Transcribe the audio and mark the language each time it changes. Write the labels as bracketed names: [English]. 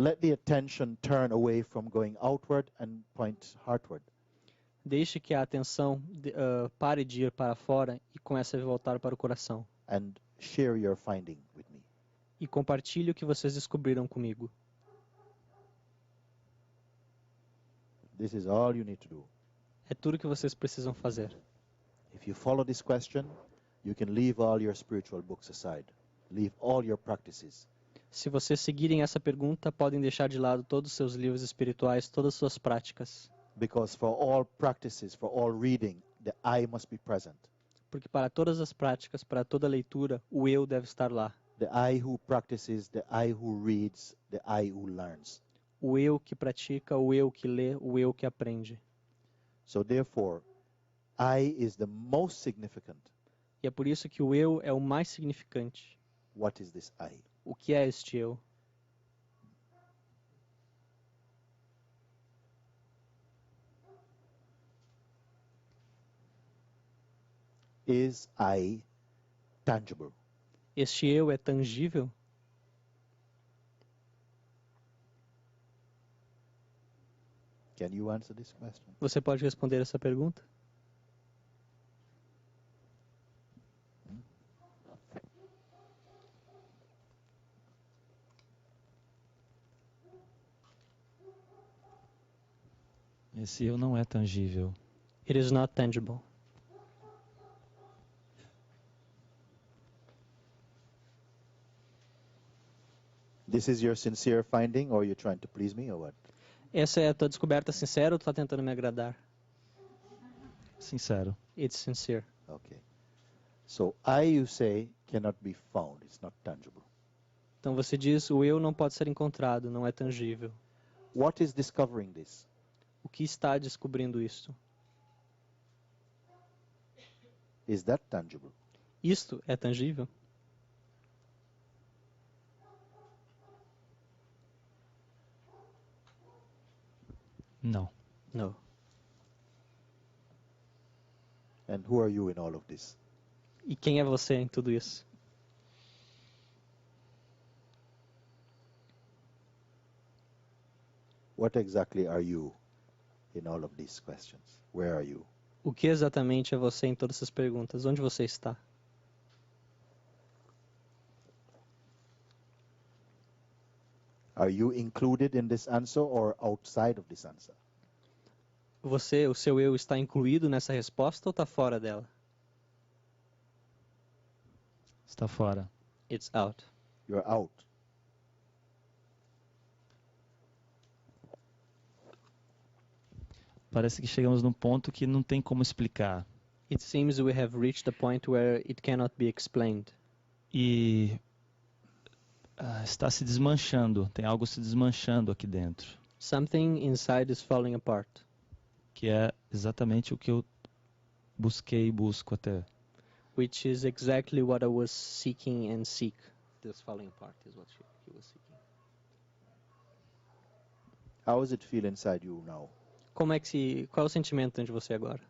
[English] Let the attention turn away from going outward and point heartward. [Portuguese] Deixe que a atenção pare de ir para fora e comece a voltar para o coração. [English] And share your finding with me. [Portuguese] E compartilhe o que vocês descobriram comigo. [English] This is all you need to do. [Portuguese] É tudo que vocês precisam fazer. [English] If you follow this question, you can leave all your spiritual books aside. Leave all your practices. [Portuguese] Se vocês seguirem essa pergunta, podem deixar de lado todos os seus livros espirituais, todas as suas práticas. [English] Because for all practices, for all reading, the I must be present. [Portuguese] Porque para todas as práticas, para toda leitura, o eu deve estar lá. [English] The I who practices, the I who reads, the I who learns. [Portuguese] O eu que pratica, o eu que lê, o eu que aprende. [English] So therefore, I is the most significant. [Portuguese] E é por isso que o eu é o mais significante. [English] What is this I? [Portuguese] O que é este eu? [English] Is I tangible? [Portuguese] Este eu é tangível? [English] Can you answer this question? [Portuguese] Você pode responder essa pergunta? Esse eu não é tangível. [English] It is not tangible. This is your sincere finding, or you're trying to please me, or what? [Portuguese] Essa é a tua descoberta sincera ou tu está tentando me agradar? Sincero. [English] It's sincere. Okay. So I, you say, cannot be found. It's not tangible. [Portuguese] Então você diz, o eu não pode ser encontrado, não é tangível. [English] What is discovering this? [Portuguese] O que está descobrindo isto? [English] Is that tangible? [Portuguese] Isto é tangível? Não. Não. [English] And who are you in all of this? [Portuguese] E quem é você em tudo isso? [English] What exactly are you in all of these questions? Where are you? [Portuguese] O que exatamente é você em todas essas perguntas? Onde você está? [English] Are you included in this answer or outside of this answer? [Portuguese] Você, o seu eu, está incluído nessa resposta ou está fora dela? Está fora. [English] It's out. You're out. [Portuguese] Parece que chegamos num ponto que não tem como explicar. [English] It seems we have reached a point where it cannot be explained. [Portuguese] E está se desmanchando, tem algo se desmanchando aqui dentro, [English] Something inside is falling apart, [Portuguese] que é exatamente o que eu busquei e busco até. [English] which is exactly what I was seeking and seek. This falling apart is what he was seeking. How does it feel inside you now? [Portuguese] Qual é o sentimento dentro de você agora?